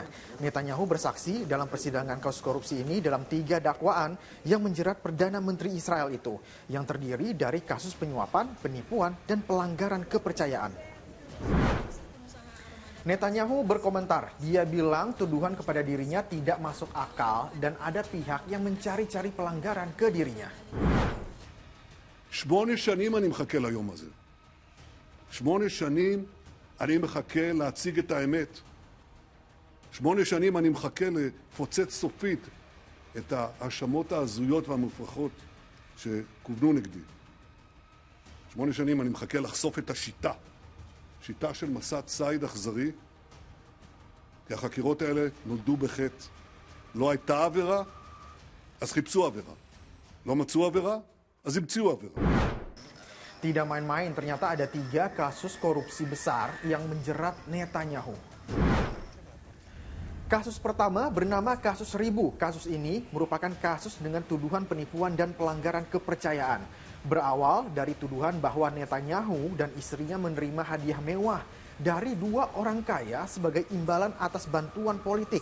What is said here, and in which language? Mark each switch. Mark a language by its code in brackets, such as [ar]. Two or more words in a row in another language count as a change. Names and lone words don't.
[id] Netanyahu bersaksi dalam persidangan kasus korupsi ini dalam 3 dakwaan yang menjerat Perdana Menteri Israel itu, yang terdiri dari kasus penyuapan, penipuan, dan pelanggaran kepercayaan. Netanyahu berkomentar, dia bilang tuduhan kepada dirinya tidak masuk akal dan ada pihak yang mencari-cari pelanggaran ke dirinya. [he] 8 שנים אני מחכה ליום הזה. 8 שנים אני מחכה להציג את האמת. 8 שנים אני מחכה לפוצץ סופית את ההאשמות ההזויות והמופרכות שכוונו נגדי. 8 שנים אני מחכה לחשוף את השיטה. שיטה של מסע ציד אכזרי. כי החקירות האלה נולדו בחטא. לא הייתה עבירה, אז חיפשו עבירה. לא מצאו עבירה, אז המציאו עבירה. [id] Tidak main-main, ternyata ada 3 kasus korupsi besar yang menjerat Netanyahu. Kasus pertama bernama kasus Ribu. Kasus ini merupakan kasus dengan tuduhan penipuan dan pelanggaran kepercayaan. Berawal dari tuduhan bahwa Netanyahu dan istrinya menerima hadiah mewah dari 2 orang kaya sebagai imbalan atas bantuan politik.